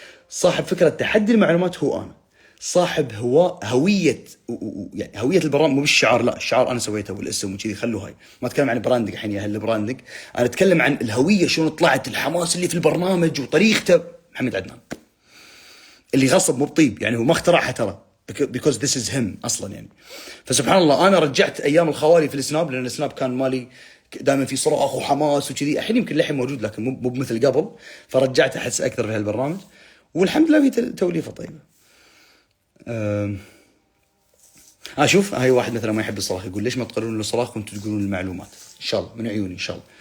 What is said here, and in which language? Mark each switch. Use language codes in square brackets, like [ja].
[ar] صاحب فكرة تحدي المعلومات هو انا. صاحب هوية، يعني هوية البرنامج مو بالشعار، لا الشعار أنا سويته والاسم وكذي، خلوا هاي، ما أتكلم عن البراندنج الحين يا هلا براندنج، أنا أتكلم عن الهوية، شلون طلعت، الحماس اللي في البرنامج وطريقته. محمد عدنان اللي غصب مو بطيب، يعني هو ما اخترعها ترى، [en] because this is him [ar] اصلا يعني. فسبحان الله انا رجعت ايام الخوالي في السناب، لان السناب كان مالي دائما في صراخ وحماس وكذي. الحين يمكن للحين موجود لكن مو مثل قبل، فرجعت احس اكثر في هالبرنامج، والحمد لله في توليفه طيبه. شوف هاي واحد مثلا ما يحب الصراخ يقول ليش ما تقولون الصراخ وانتم تقولون المعلومات؟ ان شاء الله من عيوني ان شاء الله.